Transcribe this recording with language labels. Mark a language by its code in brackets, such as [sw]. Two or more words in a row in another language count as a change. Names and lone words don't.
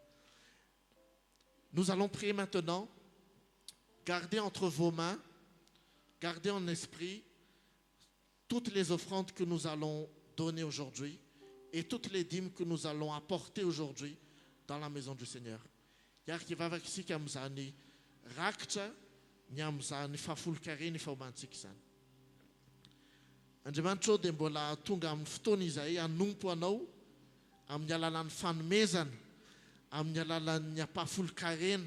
[fr] Nous allons prier maintenant. Gardez entre vos mains, gardez en esprit toutes les offrandes que nous allons donner aujourd'hui et toutes les dîmes que nous allons apporter aujourd'hui dans la maison du Seigneur. [mg] Yarkivavaka isika amin'izany rakitra ny amin'izany fahafolon-karena efa homantsika izany. Andriamanitra dia mbola tonga amin'ny fotoana izay hanompo anao amin'ny alalan'ny fanomezana, amin'ny alalan'ny ampahafolo-karena.